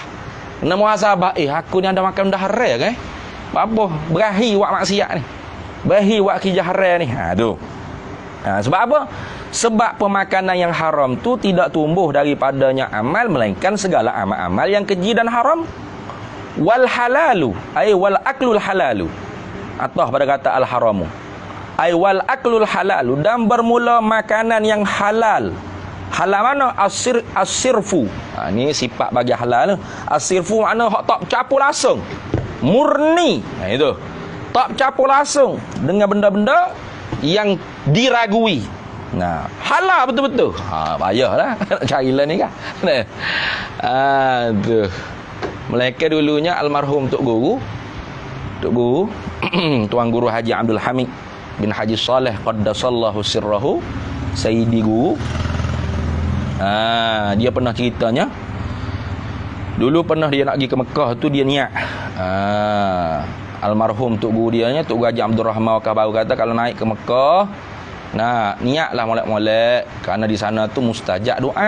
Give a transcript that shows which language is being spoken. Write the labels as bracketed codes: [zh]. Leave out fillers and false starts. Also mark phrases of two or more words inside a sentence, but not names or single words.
[ms] Kena muhasabah. Aku ni ada makan benda haram kan? Apa berakhir buat maksiat ni, berakhir buat kerja haram ni. Tu. Sebab apa? Sebab pemakanan yang haram tu tidak tumbuh daripadanya amal, melainkan segala amal-amal yang keji dan haram. [ar] والحلال، والأكل الحلال, [ms] atau pada kata [ar] الحرام، والأكل الحلال, [ms] dan bermula makanan yang halal. Halal mana? Asirfu. Ni sifat bagi halal. Asirfu makna hak tak campur langsung, murni. Itu tak campur langsung dengan benda-benda yang diragui. Halal betul-betul. Payahlah nak cari lah ni kan. Tu. Mereka dulunya almarhum Tok Guru Tuan Guru Haji Abdul Hamid bin Haji Saleh [ar] قدس الله سره, [ms] Sayyidi Guru. Dia pernah ceritanya, dulu pernah dia nak pergi ke Mekah tu, dia niat. Almarhum Tok Guru dianya, Tok Guru Haji Abdul Rahman Wakaf Baru, kata kalau naik ke Mekah, niatlah molek-molek, kerana di sana tu mustajab doa.